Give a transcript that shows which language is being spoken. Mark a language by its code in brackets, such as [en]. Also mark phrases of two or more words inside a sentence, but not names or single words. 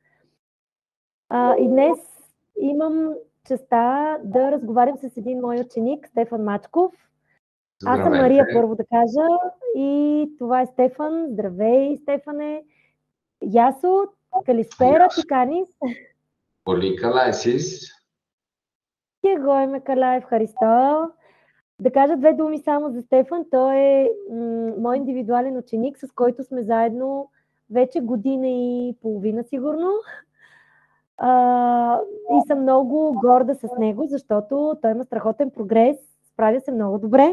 [bg] И днес имам честа да разговарям с един мой ученик, Стефан Мачков. Аз съм Мария, първо да кажа, и това е Стефан. [el] Здравей, Стефане! Γεια σου, καλησπέρα, τι κάνεις. Πολύ καλά, εσείς? Και εγώ είμαι καλά, ευχαριστώ. [bg] Да кажа две думи само за Стефан. Той е мой индивидуален ученик, с който сме заедно вече година и половина сигурно. И съм много горда с него, защото той има страхотен прогрес, справя се много добре.